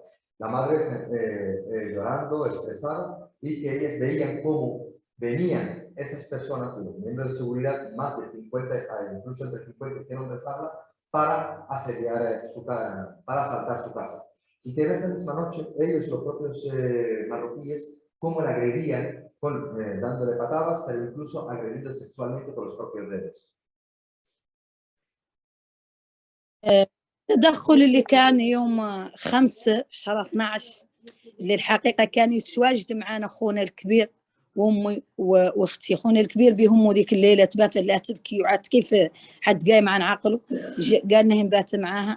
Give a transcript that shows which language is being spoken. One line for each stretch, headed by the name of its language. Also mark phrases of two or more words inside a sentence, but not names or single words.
Spanish: La madre llorando, estresada, y que ellas veían cómo venían esas personas, los miembros de seguridad, más de 50, incluso entre 50 y 100 hombres habla, para asediar para asaltar su casa. Y que en esa misma noche, ellos, los propios marroquíes, cómo la agredían, dándole patadas, pero incluso agrediendo sexualmente con los propios dedos.
Arabic: التدخل اللي كان يوم 5 شهر 12 اللي الحقيقة كان يتواجد معنا أخونا الكبير وأمي وأختي. أخونا الكبير بهم ذيك الليلة تبات لا تبكي وعاد كيف حد قايم عن عقله، قالنا نبات معاها.